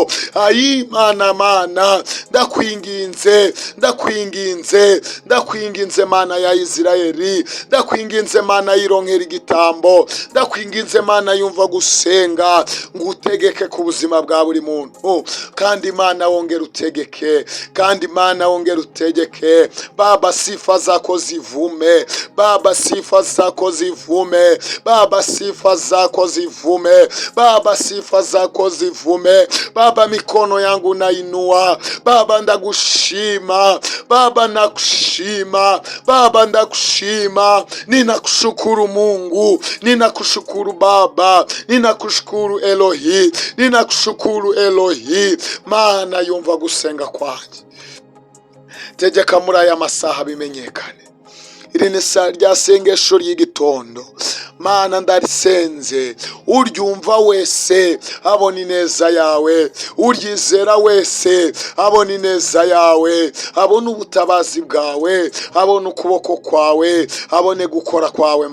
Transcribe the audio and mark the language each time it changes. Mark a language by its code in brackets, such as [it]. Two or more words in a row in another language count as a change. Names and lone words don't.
[rn] Ayi mana ndakwinginze, ndakwinginze, ndakwinginze mana ya Isirayeli, ndakwinginze mana yironkera igitambo, ndakwinginze mana yumva gusenga, ngo utegeke ku buzima bwa buri muntu, kandi mana wongera utegeke, kandi mana wongera utegeke. [sw] Baba sifa zako zivume, Baba sifa zako zivume, Baba sifa zako zivume, Baba sifa zako zivume. Baba mikono yangu nainua, [rn] Baba ndakushima, [sw] Baba nakushima, [rn] Baba ndakushima, [sw] ninakushukuru Mungu, ninakushukuru Baba, ninakushukuru Elohi, ninakushukuru Elohi. [rn] Mana yumva gusenga kwanje, tegeka muri aya masaha bimenyekane. Iri ni rya sengesho ry'igitondo, mana ndarisenze, uryumva wese abona ineza yawe, uryizera wese abona ineza yawe, abona ubutabazi bwawe, abona ukuboko kwawe, abone gukora kwawe.